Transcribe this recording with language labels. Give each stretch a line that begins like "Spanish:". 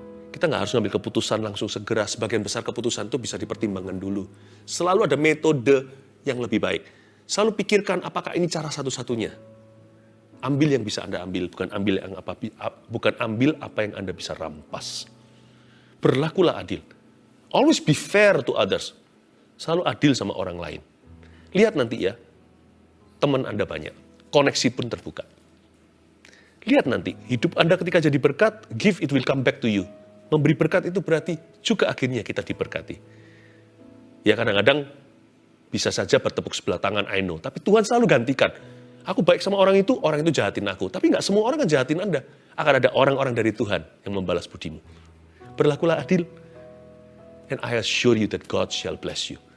Indonesian: Kita nggak harus ngambil keputusan langsung segera. Sebagian besar keputusan itu bisa dipertimbangkan dulu. Selalu ada metode yang lebih baik. Selalu pikirkan apakah ini cara satu-satunya. Ambil yang bisa Anda ambil, bukan ambil apa yang Anda bisa rampas. Berlakulah adil.
English: Always be fair to others.
Indonesian: Selalu adil sama orang lain. Lihat nanti ya, teman Anda banyak. Koneksi pun terbuka. Lihat nanti, hidup Anda ketika jadi berkat,
English: give it will come back to you.
Indonesian: Memberi berkat itu berarti juga akhirnya kita diberkati. Ya kadang-kadang bisa saja bertepuk sebelah tangan,
English: I know.
Indonesian: Tapi Tuhan selalu gantikan. Aku baik sama orang itu jahatin aku. Tapi nggak semua orang kan jahatin Anda. Akan ada orang-orang dari Tuhan yang membalas budimu. Berlakulah adil.
English: And I assure you that God shall bless you.